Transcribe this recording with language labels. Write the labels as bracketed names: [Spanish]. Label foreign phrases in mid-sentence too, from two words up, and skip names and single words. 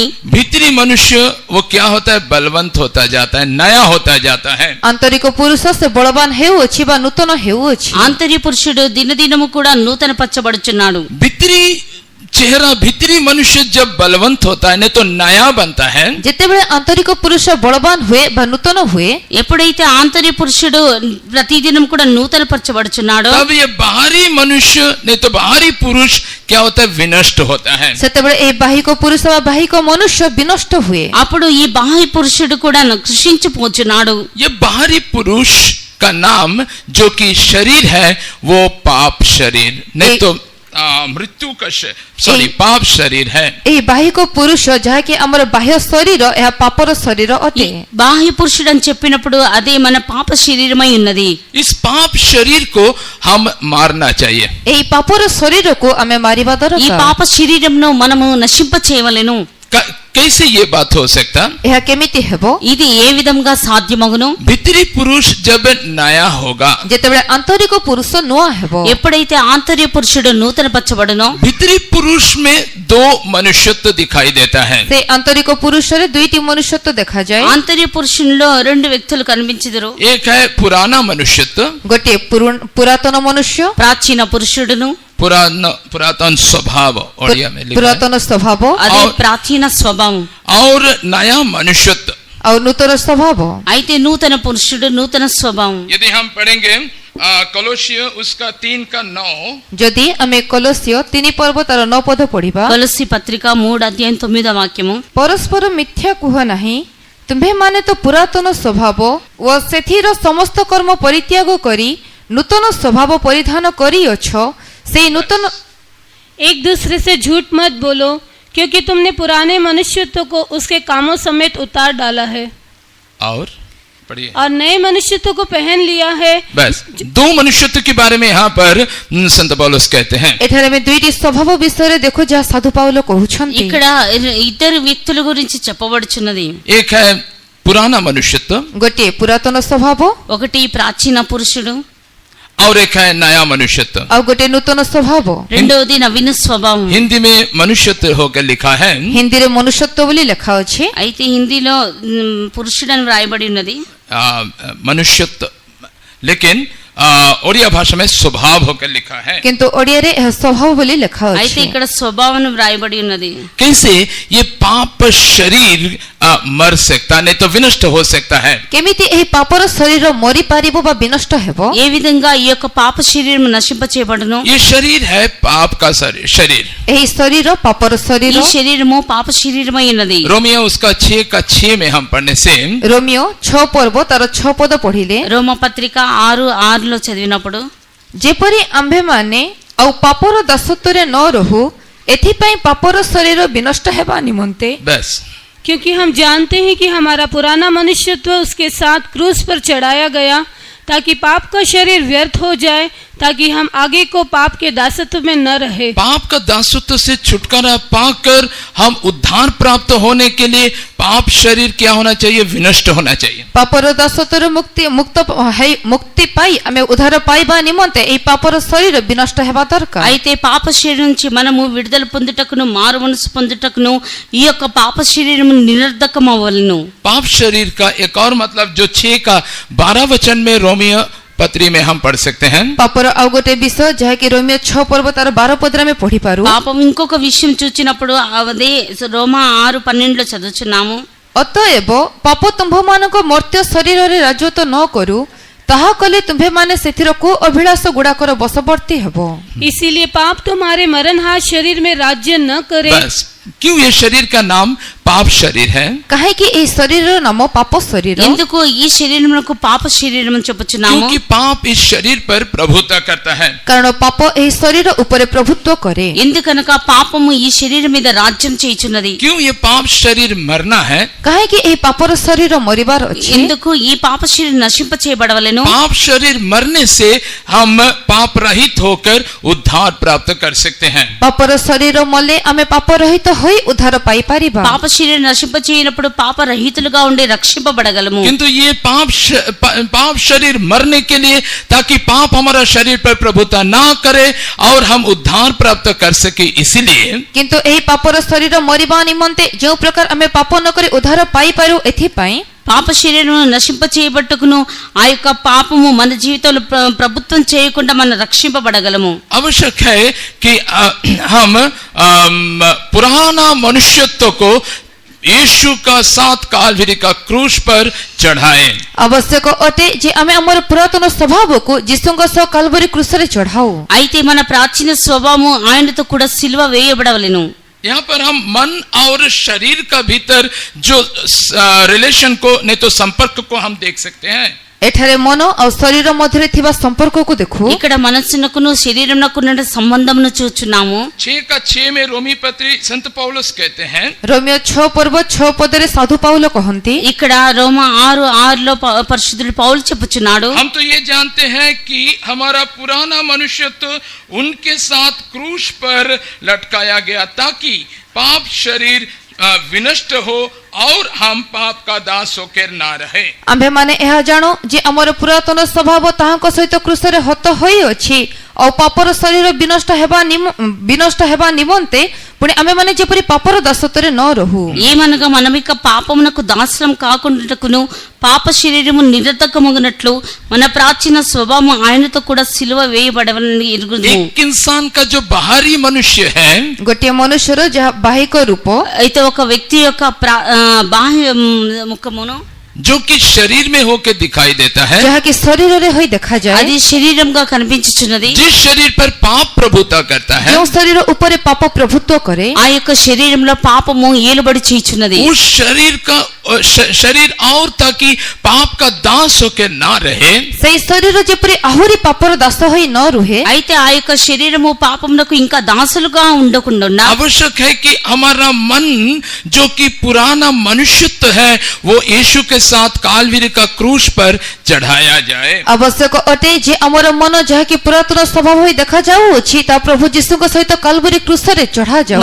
[Hindi] भीतरी मनुष्य वो क्या होता है, बलवंत होता जाता है, नया होता जाता है। [Odia] ଆନ୍ତରିକ ପୁରୁଷ ସେ ବଳବାନ ହେଉଅଛି ବା ନୂତନ ହେଉଅଛି। [Telugu] ఆంతర్య పురుషుడు దినదినము కూడా నూతన పరచబడుచున్నాడు। [Hindi] भीतरी चेहरा, भीतरी मनुष्य जब बलवंत होता है नहीं तो नया बनता है, [Odia] ଯେତେବେଳେ ଆନ୍ତରିକ ପୁରୁଷ ବଳବାନ ହୁଏ ବା ନୂତନ ହୁଏ, [Telugu] ఎప్పుడైతే ఆంతర్య పురుషుడు ప్రతిదినం కూడా నూతన పరచబడుచున్నాడో [Hindi] तब ये बाहरी मनुष्य नहीं तो बाहरी पुरुष क्या होता है, विनष्ट होता है। [Odia] ସେତେବେଳେ ଏହି ବାହିକ ପୁରୁଷ ବା ବାହିକ ମନୁଷ୍ୟ ବିନଷ୍ଟ ହୁଏ। [Telugu] అప్పుడు ఈ బాహ్య పురుషుడు కూడా కృషించిపోచున్నాడు। [Hindi] ये बाहरी पुरुष का नाम जो कि शरीर है वो पाप शरीर नहीं तो मृत्यु का पाप शरीर है। [Odia] ଏହି ବାହିକ ପୁରୁଷ ଯାହାକି ଆମର ବାହ୍ୟ ଶରୀର, ଏହା ପାପର ଶରୀର ଅଟେ। [Telugu] బాహ్య పురుషుడు అని చెప్పినప్పుడు అదే మన పాప శరీరమై ఉన్నది। [Hindi] इस पाप शरीर को हम मारना चाहिए। [Odia] ଏହି ପାପର ଶରୀରକୁ ଆମେ ମାରିବା [Telugu] ఈ [Odia] ଦରକାର। [Telugu] పాప శరీరంను మనము నశింప చేయవలెను। [Hindi] कैसे ये बात हो सकता? [Odia] ଏହା କେମିତି ହେବ? [Telugu] ఇది ఏ విధంగా సాధ్యమగును? [Hindi] भीतरी पुरुष जब नया होगा, [Odia] ଯେତେବେଳେ ଆନ୍ତରିକ ପୁରୁଷ ନୂଆ ହେବ, [Telugu] ఎప్పుడైతే ఆంతర్య పురుషుడు నూతన పరచబడునో [Hindi] भीतरी पुरुष में दो मनुष्यत्व दिखाई देता है। [Odia] ସେ ଆନ୍ତରିକ ପୁରୁଷରେ ଦୁଇଟି ମନୁଷ୍ୟତ୍ୱ ଦେଖାଯାଏ। [Telugu] ఆంతర్య పురుషునిలో రెండు వ్యక్తులు కనిపించుదురు। [Hindi] एक है पुराना मनुष्यत्व, [Odia] ଗୋଟିଏ ପୁରାତନ ମନୁଷ୍ୟ, [Telugu] ప్రాచీన పురుషుడును, [Hindi] पुरातन स्वभाव ओडिया में लिखा है, [Odia] ପୁରାତନ ସ୍ୱଭାବ, [Telugu] అదే ప్రాచీన స్వభావం। [Hindi] और नया मनुष्यत्व। [Odia] ଆଉ ନୂତନ ସ୍ୱଭାବ। [Telugu] అయితే నూతన పురుషుడు నూతన స్వభావం। [Hindi] यदि हम पढ़ेंगे कोलोसिय उसका 3:9, [Odia] ଯଦି ଆମେ କଲୋସିୟ 3 ପର୍ବ ତାର 9 ପଦ ପଢିବା, [Telugu] కొలస్సీ పత్రిక 3:9 [Odia] ପରସ୍ପର ମିଥ୍ୟା କୁହ ନାହିଁ, ତୁମ୍ଭେମାନେ ତ ପୁରାତନ ସ୍ୱଭାବ ଓ ସେଥିର ସମସ୍ତ କର୍ମ ପରିତ୍ୟାଗ କରି ନୂତନ ସ୍ୱଭାବ ପରିଧାନ କରିଅଛ। ସେଇ ନୂତନ [Hindi] एक दूसरे से झूठ मत बोलो, क्योंकि तुमने पुराने मनुष्यत्व को उसके कामों समेत उतार डाला है और पढ़िए, और नए मनुष्यत्व को पहन लिया है। बस दो मनुष्यत्व के बारे में यहाँ पर संत पौलुस कहते हैं। [Odia] ଏଠାରେ ଆମେ ଦୁଇଟି ସ୍ୱଭାବ ବିଷୟରେ ଦେଖୁ ଯାହା ସାଧୁ ପାଉଲ କହୁଛନ୍ତି। [Telugu] ఇక్కడ ఇద్దరు వ్యక్తుల గురించి చెప్పబడుచున్నది। [Hindi] एक है पुराना मनुष्यत्व [Odia] ଗୋଟିଏ ପୁରାତନ ସ୍ୱଭାବ, [Telugu] ఒకటి ప్రాచీన పురుషుడు, [Hindi] और एक है नया मनुष्यत्व। [Odia] ଆଉ ଗୋଟିଏ నూతନ ସ୍ୱଭାବ। [Telugu] రెండవది నవీన స్వభావం। [Hindi] हिंदी में मनुष्यत्व होकर लिखा है, [Odia] ହିନ୍ଦୀରେ ମନୁଷ୍ୟତ୍ୱ ବୋଲି ଲେଖା ଅଛି, [Telugu] అయితే హిందీలో పురుషుడని వ్రాయబడి ఉన్నది [Hindi] मनुष्यत्व, लेकिन ओडिया भाषा में स्वभाव होकर लिखा है। [Odia] କିନ୍ତୁ ଓଡ଼ିଆରେ ଏହା ସ୍ୱଭାବ ବୋଲି ଲେଖା [Telugu] అయితే [Odia] ଅଛି। [Telugu] ఇక్కడ స్వభావం వ్రాయబడి ఉన్నది। [Hindi] कैसे ये पाप शरीर मर सकता, नहीं तो विनष्ट हो सकता है। [Odia] କେମିତି ଏହି ପାପର ଶରୀର ମରି ପାରିବ ବା ବିନଷ୍ଟ ହେବ? [Telugu] ఏ విధంగా ఈ యొక్క పాప శరీరం నశింప చేయబడును? [Hindi] ये शरीर है पाप का शरीर। [Odia] ଏହି ଶରୀର ପାପର [Telugu] ఈ [Odia] ଶରୀର। [Telugu] శరీరము పాప శరీరమై ఉన్నది। [Hindi] रोमियो उसका 6:6 में हम पढ़ने से [Odia] ରୋମିଓ 6 ପର୍ବ ତାର 6 ପଦ ପଢିଲେ, [Telugu] రోమ పత్రిక 6:6 చదివినప్పుడు [Odia] ଯେପରି ଆମ୍ଭେମାନେ ଆଉ ପାପର ଦାସତ୍ୱରେ ନ ରହୁ, ଏଥିପାଇଁ ପାପର ଶରୀର ବିନଷ୍ଟ ହେବା ନିମନ୍ତେ [Hindi] बस क्योंकि हम जानते हैं कि हमारा पुराना मनुष्यत्व उसके साथ क्रूस पर चढ़ाया गया, ताकि पाप का शरीर व्यर्थ हो जाए, ताकि हम आगे को पाप के दासत्व में न रहे। पाप का दासत्व से छुटकारा पाकर हम उद्धार प्राप्त होने के लिए पाप शरीर क्या होना चाहिए, विनष्ट होना चाहिए। [Odia] ପାପର ଦାସତ୍ୱରୁ ମୁକ୍ତି ପାଇ ଆମେ ଉଦ୍ଧାର ପାଇବା ନିମନ୍ତେ ଏହି ପାପର ଶରୀର ବିନଷ୍ଟ ହେବା ଦରକାର। [Telugu] అయితే పాప శరీరం నుంచి మనము విడుదల పొందుటకును మారు మనసు పొందుటకును ఈ యొక్క పాప శరీరము నిరర్ధకమవలెను। [Hindi] पाप शरीर का एक और मतलब जो 6:12 वचन में रोमियो पत्री में हम पढ़ सकते हैं। [Odia] ପାପର ଆଉ ଗୋଟେ ବିଷୟ ଯାହାକି ରୋମିଓ 6 ପର୍ବ ତାର 12 ପଦରେ ଆମେ ପଢିପାରୁ। [Telugu] పాపం ఇంకొక విషయం చూచినప్పుడు అదే రోమా 6:12 చదువుచున్నాము। [Odia] ଅତଏବ ପାପ ତୁମ୍ଭମାନଙ୍କ ମର୍ତ୍ତ୍ୟ ଶରୀରରେ ରାଜତ୍ୱ ନ କରୁ, ତାହା କଲେ ତୁମ୍ଭେମାନେ ସେଥିର କୁ ଅଭିଳାଷ ଗୁଡାକର ବଶବର୍ତ୍ତୀ ହେବ। [Hindi] इसीलिए पाप तुम्हारे मरणहार शरीर में राज्य न करे। बस क्यों ये शरीर का नाम पाप शरीर है? [Odia] କାହିଁକି ଏହି ଶରୀରର ନାମ ପାପ ଶରୀର? [Telugu] ఎందుకు ఈ శరీరమునకు పాప శరీరం అని చెప్పుచున్నాము? [Hindi] क्योंकि पाप इस शरीर पर प्रभुत्व करता है। [Odia] କାରଣ ପାପ ଏହି ଶରୀର ଉପରେ ପ୍ରଭୁତ୍ୱ କରେ। [Telugu] ఎందుకనగా పాపము ఈ శరీరం మీద రాజ్యం చేయుచున్నది। [Hindi] क्यों ये पाप शरीर मरना है? [Odia] କାହିଁକି ଏହି ପାପର ଶରୀର ମରିବାର ଅଛି? [Telugu] ఎందుకు ఈ పాప శరీరం నశింప చేయబడవలెను? [Hindi] पाप शरीर मरने से हम पाप रहित होकर उद्धार प्राप्त कर सकते हैं। [Odia] ପାପର ଶରୀର ମଲେ ଆମେ ପାପ ରହିତ ହୋଇ ଉଦ୍ଧାର ପାଇପାରିବା। [Telugu] పాప శరీరం నశింపచేయనప్పుడు పాప రహితులుగా ఉండి రక్షింపబడగలము. [Hindi] किंतु ये पाप शरीर मरने के लिए, ताकि पाप हमारा शरीर पर प्रभुता ना करे और हम उद्धार प्राप्त कर सके, इसीलिए [Odia] କିନ୍ତୁ ଏହି ପାପର ଶରୀର ମରିବା ନିମନ୍ତେ ଯେଉଁ ପ୍ରକାର ଆମେ ପାପ ନ କରି ଉଦ୍ଧାର ପାଇପାରୁ, ଏଥିପାଇଁ [Telugu] పాప శరీరం నశింపచేయబట్టుకును ఆ యొక్క పాపము మన జీవితంలో ప్రభుత్వం చేయకుండా మనం రక్షింపబడగలము. [Hindi] आवश्यक है कि हम पुराना मनुष्यत्व को यीशु का साथ कालवरी का क्रूस पर चढ़ाएं. [Odia] ଆବଶ୍ୟକ ଅଟେ ଯେ ଆମେ ଆମର ପୁରାତନ ସ୍ୱଭାବକୁ ଯୀଶୁଙ୍କ ସହ କାଲବରୀ କ୍ରୁସରେ ଚଢ଼ାଉ. [Telugu] అయితే మన ప్రాచీన స్వభావము ఆయనతో కూడా సిలువ వేయబడవలెను. [Hindi] यहाँ पर हम मन और शरीर का भीतर जो रिलेशन को, नहीं तो संपर्क को हम देख सकते हैं. [Odia] ଏଠାରେ ମନ ଆଉ ଶରୀର ମଧ୍ୟରେ ଥିବା ସମ୍ପର୍କକୁ ଦେଖୁ. [Telugu] ఇక్కడ మనస్సునకును శరీరమునకు ఉన్న సంబంధమును చూచున్నాము. [Hindi] 6:6 में रोमी पत्री संत पौलुस कहते हैं, [Odia] ରୋମିଓ 6 ପଦରେ ସାଧୁ ପାଉଲ କହନ୍ତି, [Telugu] ఇక్కడ రోమా 6:6లో పరిశుద్ధుడు పౌలు చెప్పుచున్నాడు, [Hindi] हम तो ये जानते हैं कि हमारा पुराना मनुष्यत्व उनके साथ क्रूस पर लटकाया गया, ताकि पाप शरीर विनष्ट हो और हम पाप का दास होकर ना रहे. [Odia] ଆମ୍ଭେମାନେ ଏହା ଜାଣୁ ଯେ ଆମର ପୁରାତନ ସ୍ୱଭାବ ତାହାଙ୍କ ସହିତ କ୍ରୁସରେ ହତ ହୋଇଅଛି, ଆଉ ପାପର ଶରୀର ବିନଷ୍ଟ ହେବା ନିମନ୍ତେ ପୁଣି ଆମେମାନେ ଯେପରି ପାପର ଦାସତ୍ୱରେ ନ ରହୁ. [Telugu] ఏమనగా మనమిక పాపమునకు దాసరం కాకుండాటకును పాప శరీరము నిరర్ధకమగునట్లు మన ప్రాచీన స్వభావం ఆయనతో కూడా సిలువ వేయబడవని ఎరుగుదుము. [Hindi] एक इंसान का जो बाहरी मनुष्य है, [Odia] ଗୋଟିଏ ମନୁଷ୍ୟର ଯାହା ବାହିକ రూପ, [Telugu] అయితే ఒక వ్యక్తి యొక్క బాహ్య ముఖమును [Hindi] जो कि शरीर में होकर दिखाई देता है, [Odia] ଯାହାକି ଶରୀରରେ ହୋଇ ଦେଖାଯାଏ, [Telugu] అది శరీరంగా కనిపించుచున్నది. [Hindi] जिस शरीर पर पाप प्रभुता करता है, [Odia] ଯେଉଁ ଶରୀର ଉପରେ ପାପ ପ୍ରଭୁତ୍ୱ କରେ, [Telugu] ఆ యొక్క శరీరంలో పాపము ఏలుబడి చేయుచున్నది. [Hindi] उस शरीर और ताकि पाप का दास होकर ना रहे, [Odia] ସେହି ଶରୀର ଯେପରି ଆହୁରି ପାପର ଦାସ ହୋଇ ନ ରୁହେ, [Telugu] అయితే ఆ యొక్క శరీరము పాపమునకు ఇంకా దాసులుగా ఉండకుండా [Hindi] आवश्यक है कि हमारा मन जो कि पुराना मनुष्यत्व है, वो यीशु के साथ कालवरी का क्रूस पर चढ़ाया जाए. [Odia] ଆବଶ୍ୟକ ଅଟେ ଯେ ଆମର ମନ ଯାହାକି ପୁରାତନ ସ୍ୱଭାବ ହୋଇ ଦେଖାଯାଉଅଛି, ତା ପ୍ରଭୁ ଯୀଶୁଙ୍କ ସହିତ କାଲବରୀ କ୍ରୁସରେ ଚଢ଼ାଯାଉ.